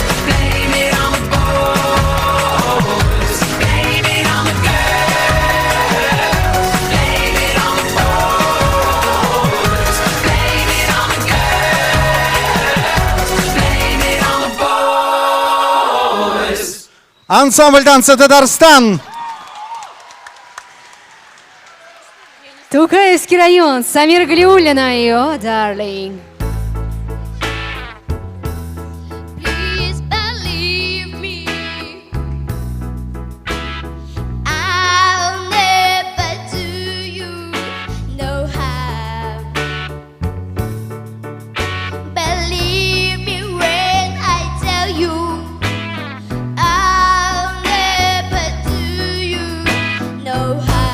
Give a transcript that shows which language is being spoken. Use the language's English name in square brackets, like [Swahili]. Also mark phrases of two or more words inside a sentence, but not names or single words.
[English] Blame it on the boys. Blame it on the girls. Blame it on the boys. Blame it on the girls. Blame it on the boys. [Russian] Ансамбль танца «Татарстан». Тукаевский район, Самира Галиуллина и «О, Дарлинг». [English] Please believe me, I'll never do you no harm. Believe me when I tell you, I'll never do you no harm.